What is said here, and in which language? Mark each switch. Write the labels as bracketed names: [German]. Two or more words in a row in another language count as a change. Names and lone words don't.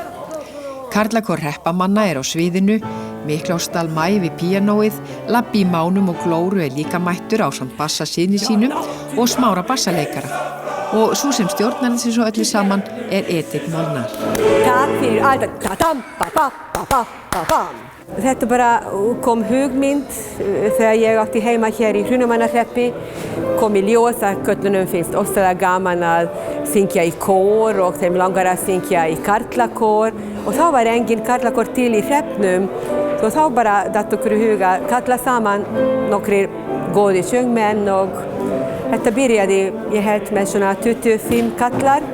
[Icelandic] Karlakór hreppamanna á sviðinu, Miklásdal Mæ við píanóið, Labbi í mánum og glóru líka mættur ásamt bassasyni sínum og Smára bassaleikara. Og sú sem stjórnar þessu svo öllu saman Edith Molnar. Takk fyrir allt, ta-tam-pa-pa-pa-pa-pa-pam. Þetta bara kom hugmynd þegar ég átti heima hér í Hrunamannahreppi, kom í ljós að köllunum finnst óstalega gaman að syngja í kór og þeim langar að syngja í karlakór og þá var engin karlakór til í hreppnum og þá bara datt okkur í huga að kalla saman nokkrir góði söngmenn og þetta byrjaði ég held með svona 25 kallar.